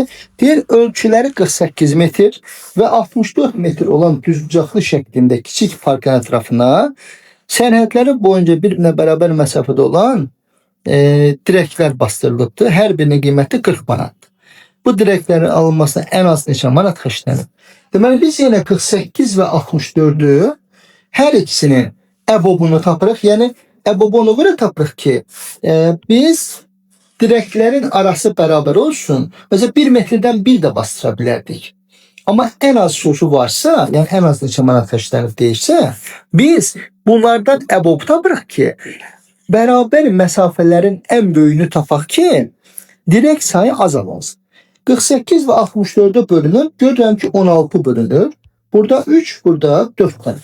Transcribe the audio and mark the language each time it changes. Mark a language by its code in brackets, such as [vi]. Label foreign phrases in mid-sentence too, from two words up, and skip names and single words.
[az] Deyir ölçüləri 48 metr və 64 metr olan düzbucaqlı şəklində kiçik parkın ətrafına sərhədləri boyunca bir-birinə bərabər məsafədə olan dirəklər bastırılıbdır. Hər birinin qiyməti 40 manatdır. Bu dirəklərin alınmasına ən az neçə manat xərclənir? Deməli biz yenə 48 və 64'ü hər ikisinin əbobunu tapırıq. Yəni əbobunu görə tapırıq ki biz direklerin arası beraber olsun. [tr] Mesela 1 metreden bir de bastıra [az] bilərdik. Ama en az sosu varsa, yani en az neçə manat xərclənib deyirsə, biz bunlardan əbob tapırıq ki, beraber məsafələrin en böyüyünü tapaq ki, direkt sayı azalmasın. 48 ve 64'e bölünür. Görürəm ki 16 bölünür. [tr] Burada 3, burada 4 tane.